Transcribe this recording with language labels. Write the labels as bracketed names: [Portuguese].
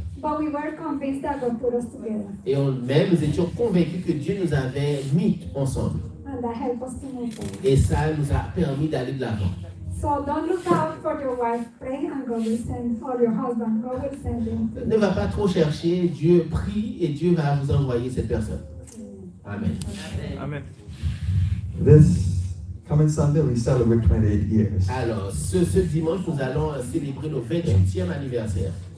[English] But we were convinced that God put us together. [French] Et même, nous étions convaincus que Dieu nous avait mis ensemble. [English] And that helped us to move forward. [French] Et ça nous a permis d'aller de l'avant. [English] So don't look out for your wife. Pray and God will send, or your husband. God will send him. [French] Ne va pas trop chercher, Dieu prie et Dieu va vous envoyer cette personne. Amen. Amen. [English] This coming Sunday, we celebrate 28 years. [French] Alors, ce dimanche, nous allons célébrer nos 28e anniversaire.